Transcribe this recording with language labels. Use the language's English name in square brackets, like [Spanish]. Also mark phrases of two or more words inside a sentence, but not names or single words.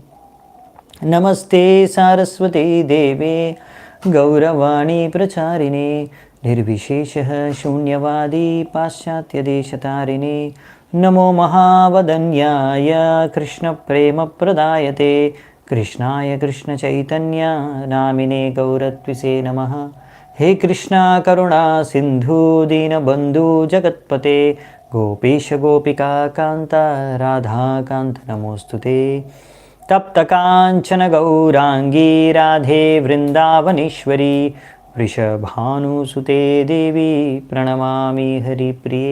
[Sanskrit] నమస్తే సారస్వతే దేవే గౌరవాణి ప్రచారిణే నిర్విశేష శూన్యవాది పాశ్చాత్యదేశతారిణే. నమో మహావదన్యాయ కృష్ణప్రేమప్రదాయతే కృష్ణాయ కృష్ణచైతన్య నామినే గౌరత్విసే నమః. हे कृष्णा करुणा सिंधु दीनबंधु जगत्पते गोपीश गोपिका कांता राधा कांत नमोस्तुते. तप्त कांचन गौरांगी राधे वृंदावनेश्वरी वृषभानुसुते देवी प्रणमामि हरिप्रिये.